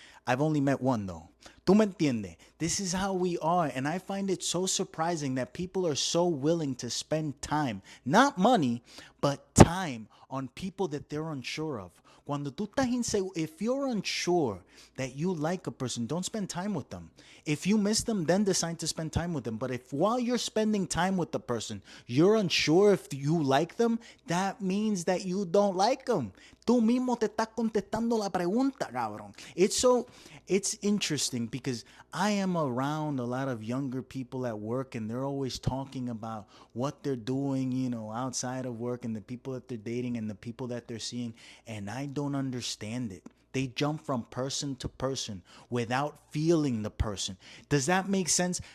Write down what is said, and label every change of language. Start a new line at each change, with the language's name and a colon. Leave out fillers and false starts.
English: I've only met one though.
Spanish: Tú me entiendes?
English: This is how we are, and I find it so surprising that people are so willing to spend time, not money, but time on people that they're unsure of.
Spanish: Cuando tú estás inseguro,
English: if you're unsure that you like a person, don't spend time with them. If you miss them, then decide to spend time with them. But if while you're spending time with the person, you're unsure if you like them, that means that you don't like them.
Spanish: Tú mismo te estás contestando la pregunta, cabrón.
English: It's interesting because I am around a lot of younger people at work, and they're always talking about what they're doing, outside of work, and the people that they're dating and the people that they're seeing, and I don't understand it. They jump from person to person without feeling the person. Does that make sense?